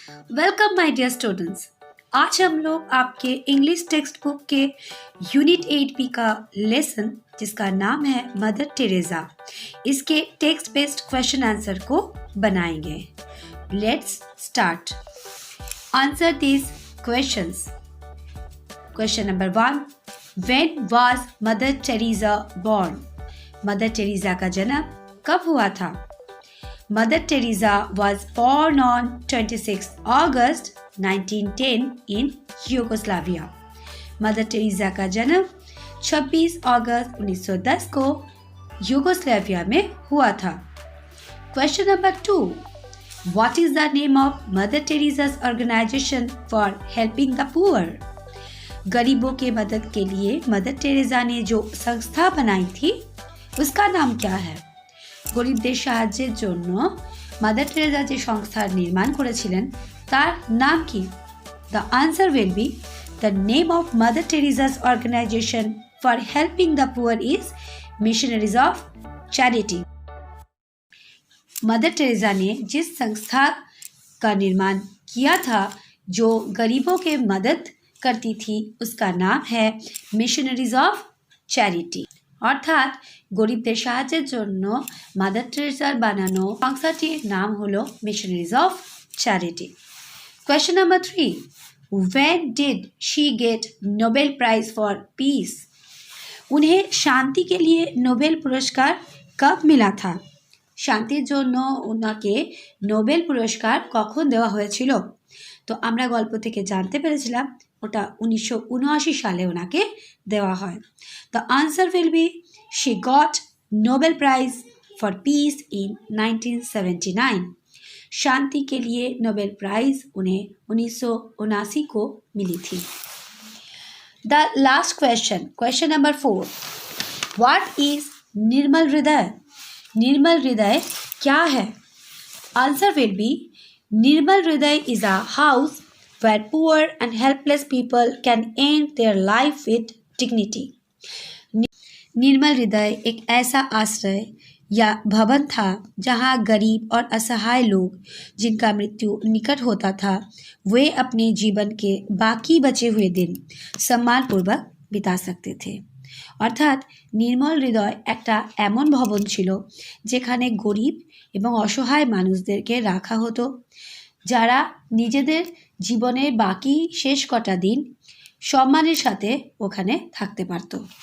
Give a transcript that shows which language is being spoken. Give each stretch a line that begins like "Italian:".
Hindi: Welcome my dear students. आज हम लोग आपके इंग्लिश टेक्स्ट बुक के यूनिट 8 का लेसन जिसका नाम है मदर टेरेसा, इसके टेक्स्ट बेस्ड क्वेश्चन आंसर को बनाएंगे।
English: Let's start. Answer this questions. Question number 1, when was Mother Teresa born?
Hindi: Mother Teresa का जन्म कब हुआ था?
English: Mother Teresa was born on 26 August 1910 in Yugoslavia.
Hindi: Mother Teresa का जन्म 26 अगस्त 1910 को यूगोस्लाविया में हुआ था।
English: Question number 2. What is the name of Mother Teresa's organization for helping the poor?
Hindi: गरीबों के मदद के लिए मदर टेरेसा ने जो संस्था बनाई थी उसका नाम क्या है?
Bangla: গরিবদের সাহায্যের জন্য মাদার টেরেসা যে সংস্থার নির্মাণ করেছিলেন তার নাম কি?
English: The answer will be the name of Mother Teresa's organization for helping the poor is Missionaries of Charity.
Hindi: Mother Teresa ने जिस संस्था का निर्माण किया था जो गरीबों के मदद करती थी उसका नाम है मिशनरीज ऑफ चैरिटी।
Bangla: অর্থাৎ গরিবদের সাহায্যের জন্য মাদার টেরেসার বানানো সংস্থাটির নাম হলো missionaries of charity.
English: Question number 3, when did she get Nobel prize for peace?
Hindi: उन्हें शांति के लिए
Bangla: নোবেল পুরস্কার
Hindi: কब मिला था?
Bangla: শান্তির জন্য ওনাকে নোবেল পুরস্কার কখন দেওয়া হয়েছিল? তো আমরা গল্প থেকে জানতে পেরেছিলাম ওটা 1979 সালে ওনাকে দেওয়া হয়।
English: The answer will be she got Nobel prize for peace in 1979।
Hindi: शांति के लिए नोबेल प्राइज उन्हें 1979 को मिली थी।
English: The last question, question number 4, what is Nirmal Hriday?
Hindi: निर्मल हृदय क्या है?
English: Answer will be Nirmal Hriday is a house where poor and helpless people can end their life with dignity.
Hindi: निर्मल हृदय एक ऐसा आश्रय या भवन था जहां गरीब और असहाय लोग जिनका मृत्यु निकट होता था वे अपने जीवन के बाकी बचे हुए दिन सम्मानपूर्वक बिता सकते थे।
Bangla: অর্থাৎ নির্মল হৃদয় একটা এমন ভবন ছিল যেখানে গরিব এবং অসহায় মানুষদেরকে রাখা হতো যারা নিজেদের জীবনের বাকি শেষ কটা दिन সম্মানের সাথে ওখানে থাকতে পারত।